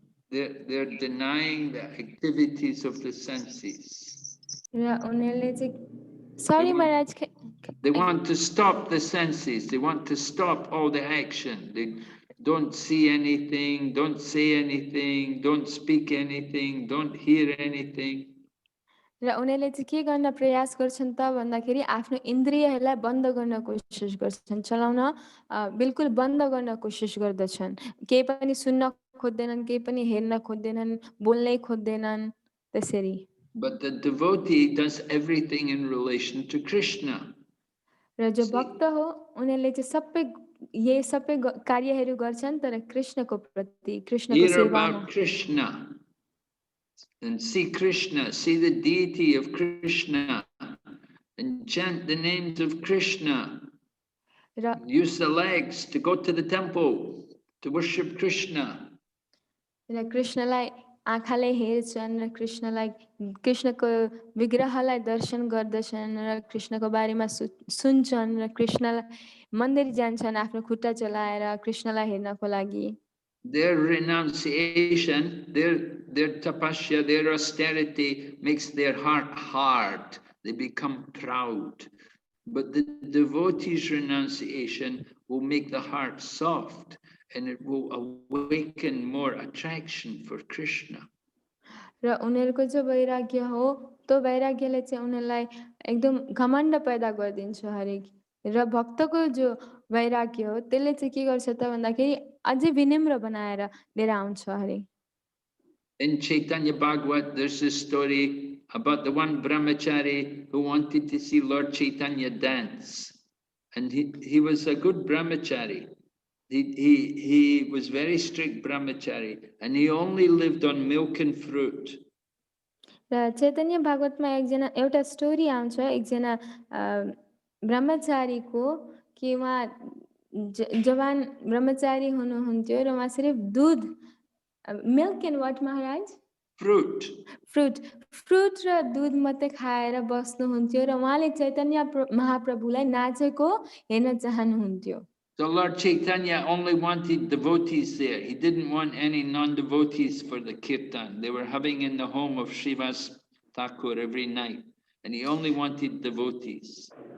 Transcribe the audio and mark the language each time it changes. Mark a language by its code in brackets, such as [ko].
[en] They're denying the activities of the senses. [ne] र उनीहरूले चाहिँ sorry Maharaj, [en] they want to stop the senses. They want to stop all the action. They don't see anything, don't say anything, don't speak anything, don't hear anything. [ne] र उनीहरूले चाहिँ के गर्न प्रयास गर्छन् त भन्दाखेरि आफ्नो इन्द्रियहरूलाई बन्द गर्न कोसिस गर्छन्, चलाउन बिल्कुल बन्द गर्न कोसिस गर्दछन्, केही पनि सुन्न खोज्दैनन्, केही पनि हेर्न खोज्दैनन्, बोल्नै खोज्दैनन् त्यसरी। [en] But the devotee does everything in relation to Krishna. [ne] र जो भक्त हो उनीहरूले चाहिँ सबै कार्यहरू गर्छन् तर कृष्णको प्रति, कृष्णको सेवामा। [en] Krishna and see Krishna, see the deity of Krishna and chant the names of Krishna. Use the legs to go to the temple to worship Krishna. [ne] र कृष्णलाई आँखाले हेर्छन् र कृष्णलाई कृष्णको विग्रहलाई दर्शन गर्दछन् र कृष्णको बारेमा सुन्छन् र कृष्णलाई मन्दिर जान्छन् आफ्नो खुट्टा चलाएर कृष्णलाई हेर्नको लागि। [en] Their renunciation, their tapasya, their austerity makes their heart hard. They become proud. But the devotee's renunciation will make the heart soft and it will awaken more attraction for Krishna. [ne] र उनीहरूको जो वैराग्य हो त्यो वैराग्यले चाहिँ उनीहरूलाई एकदम घमण्ड पैदा गरिदिन्छ हरेक, र भक्तको जो वैराग्य हो त्यसले चाहिँ के गर्छ त भन्दाखेरि अझै विनम्र बनाएर लिएर आउँछ हरे। [en] In Chaitanya Bhagavat, there's this story about the one brahmachari who wanted to see Lord Chaitanya dance, and he was a good brahmachari. He was very strict brahmachari, and he only lived on milk and fruit. [ne] र चैतन्य भागवतमा एउटा story आउँछ एकजना ब्रह्मचारीको कि उहाँ जवान ब्रह्मचारी हुनुहुन्थ्यो र उहाँ सिर्फ दुध, [en] milk and what [ne] महाराज? [en] fruit. [ne] फ्रुट र दुध मात्रै खाएर बस्नुहुन्थ्यो र उहाँले चैतन्य महाप्रभुलाई नाचेको हेर्न चाहनुहुन्थ्यो। [en] So Lord Chaitanya only wanted devotees there. He didn't want any non-devotees for the kirtan. They were having in the home of Srivas Thakur every night, and he only wanted devotees.